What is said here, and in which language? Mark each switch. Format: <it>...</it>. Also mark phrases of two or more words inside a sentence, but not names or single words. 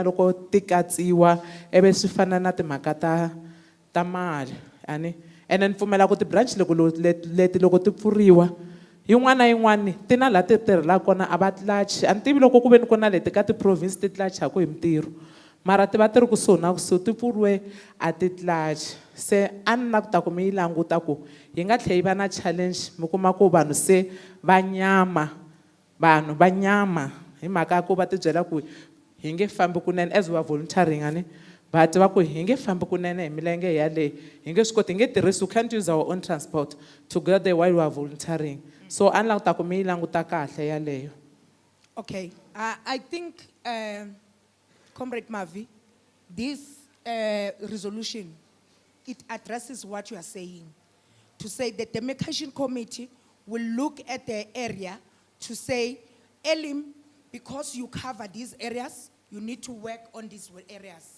<ts>loko ti katsiwa ivi swi fana na timhaka ta mali ani and ni pfumela ku ti-branch leti loko ti pfuriwa yin'wana na yin'wana ti na laha ti tirhelaka kona a va tlachi a ni tivi loko ku ve ni ku na leti ka ti-province ti tlachaka hi mintirho mara ti va ti ri kusuhi na kusuhi ti pfuriwe a ti tlachi se a ni na ku ta ku mi yi languta ku yi nga tlhela yi va na challenge mi kuma ku vanhu se va nyama hi mhaka ya ku va ti byela ku hi nge fambi kunene as wa volunteering ani va tiva ku hi nge fambi kunene hi milenge yaleyo hi nge swi koti hi nge tirhisi</ts> <en>we can't use our own transport to get there while we are volunteering</en> <ts>so a ni languta ku mi yi languta kahle yaleyo.</ts> <en>Okay, I think Comrade Mavi, this resolution, it addresses what you are saying. To say that the demarcation committee will look at the area to say, Elim, because you cover these areas, you need to work on these areas.</en>